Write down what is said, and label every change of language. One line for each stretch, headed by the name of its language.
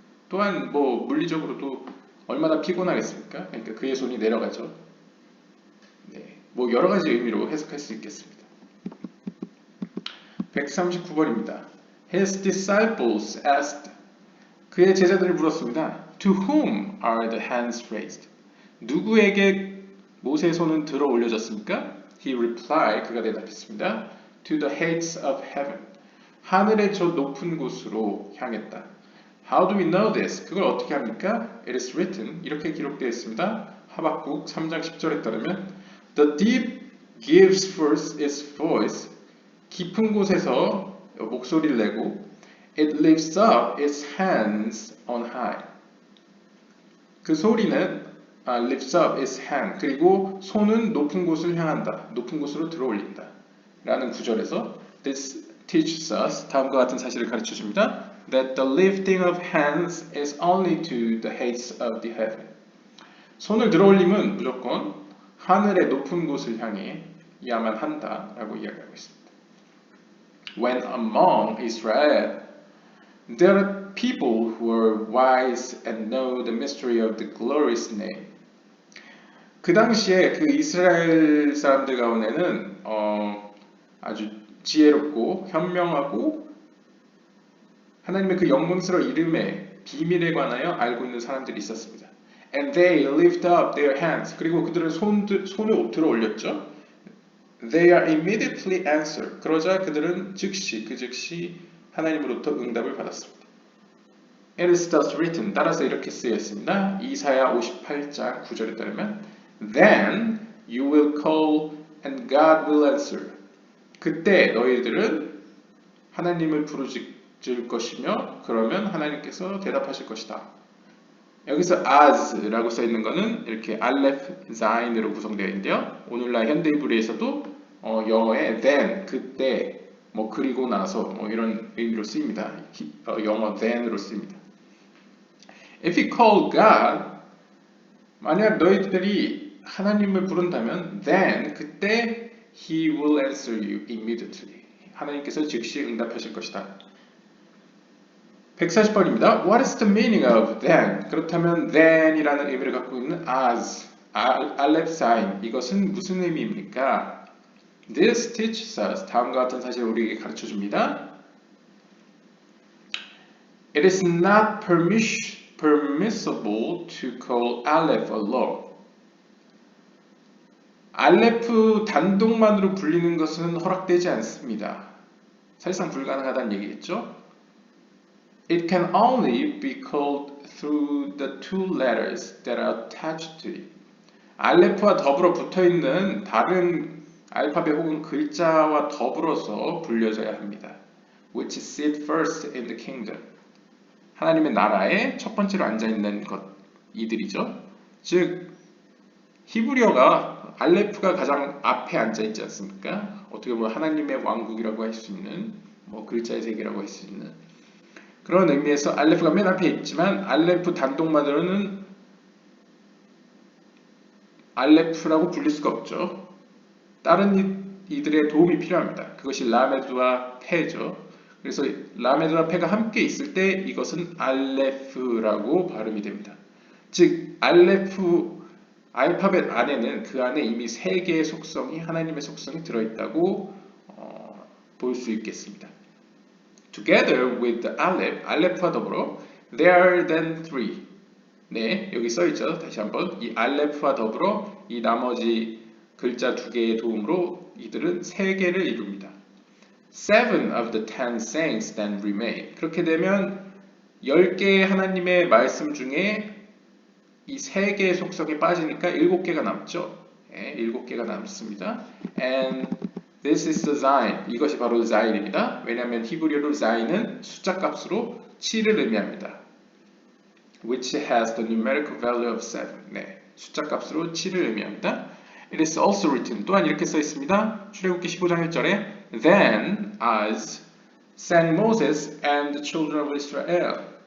Korean: 또한 뭐 물리적으로도 얼마나 피곤하겠습니까? 그러니까 그의 손이 내려가죠. 네, 뭐 여러 가지 의미로 해석할 수 있겠습니다. 139번입니다.
English: His disciples asked,
Korean: 그의 제자들이 물었습니다.
English: To whom are the hands raised?
Korean: 누구에게 모세의 손은 들어 올려졌습니까?
English: He replied,
Korean: 그가 대답했습니다.
English: To the heights of heaven.
Korean: 하늘의 저 높은 곳으로 향했다.
English: How do we know this?
Korean: 그걸 어떻게 합니까?
English: It is written,
Korean: 이렇게 기록되어 있습니다. 하박국 3장 10절에 따르면
English: The deep gives forth its voice.
Korean: 깊은 곳에서 목소리를 내고
English: It lifts up its hands on high.
Korean: 그 소리는
English: lifts up its hand.
Korean: 그리고 손은 높은 곳을 향한다. 높은 곳으로 들어 올린다. 라는 구절에서
English: This teaches us,
Korean: 다음과 같은 사실을 가르쳐 줍니다.
English: That the lifting of hands is only to the heights of the heaven.
Korean: 손을 들어 올림은 무조건 하늘의 높은 곳을 향해 야만 한다라고 이야기하고 있습니다.
English: When among Israel there are people who are wise and know the mystery of the glorious name.
Korean: 그 당시에 그 이스라엘 사람들 가운데는 아주 지혜롭고 현명하고 하나님의 그 영광스러운 이름의 비밀에 관하여 알고 있는 사람들이 있었습니다.
English: And they lift up their hands.
Korean: 그리고 그들은 손을 들어 올렸죠.
English: They are immediately answered.
Korean: 그러자 그들은 즉시 하나님으로부터 응답을 받았습니다.
English: It is thus written.
Korean: 따라서 이렇게 쓰여 있습니다. 이사야 58장 9절에 따르면
English: Then you will call and God will answer.
Korean: 그때 너희들은 하나님을 부르짖을 것이며 그러면 하나님께서 대답하실 것이다. 여기서 as라고 써 있는 것은 이렇게 알렙, zain으로 구성되어 있는데요. 오늘날 현대 히브리에서도 영어에 then, 그때, 뭐 그리고 나서 뭐 이런 의미로 쓰입니다. 영어 then으로 쓰입니다.
English: If you call God,
Korean: 만약 너희들이 하나님을 부른다면
English: then
Korean: 그때
English: He will answer you immediately.
Korean: 하나님께서 즉시 응답하실 것이다. 140번입니다.
English: What is the meaning of then?
Korean: 그렇다면 then이라는 의미를 갖고 있는 as, 알렙 사인, 이것은 무슨 의미입니까?
English: This teaches us,
Korean: 다음과 같은 사실을 우리에게 가르쳐 줍니다.
English: It is not permissible to call Aleph alone.
Korean: 알레프 단독만으로 불리는 것은 허락되지 않습니다. 사실상 불가능하다는 얘기겠죠?
English: It can only be called through the two letters that are attached to it.
Korean: 알레프와 더불어 붙어있는 다른 알파벳 혹은 글자와 더불어서 불려져야 합니다.
English: Which sit first in the kingdom.
Korean: 하나님의 나라에 첫 번째로 앉아있는 것, 이들이죠. 즉 히브리어가 알레프가 가장 앞에 앉아있지 않습니까? 어떻게 보면 하나님의 왕국이라고 할 수 있는 글자의 세계라고 할 수 있는 그런 의미에서 알레프가 맨 앞에 있지만 알레프 단독만으로는 알레프라고 불릴 수가 없죠. 다른 이들의 도움이 필요합니다. 그것이 라메드와 페죠. 그래서 라메드와 페가 함께 있을 때 이것은 알레프라고 발음이 됩니다. 즉 알레프 알파벳 안에는 그 안에 이미 세 개의 속성이 하나님의 속성이 들어있다고 볼 수 있겠습니다.
English: Together with the Aleph,
Korean: 알레프와 더불어
English: there are then three.
Korean: 네, 여기 써있죠. 다시 한번 이 알레프와 더불어 이 나머지 글자 두 개의 도움으로 이들은 세 개를 이룹니다. Seven of the 10 sayings then remain. 그렇게 되면 10개의 하나님의 말씀 중에 이 세 개의 속성이 빠지니까 7개가 남죠. 네, 7개가 남습니다.
English: And this is the zain.
Korean: 이것이 바로 zain입니다. 왜냐하면 히브리어로 zain은 숫자 값으로 7을 의미합니다.
English: Which has the numerical value of 7.
Korean: 네, 숫자 값으로 7을 의미합니다.
English: It is also written.
Korean: 또한 이렇게 써 있습니다. 출애굽기 15장 1절에
English: Then as sang Moses and the children of Israel.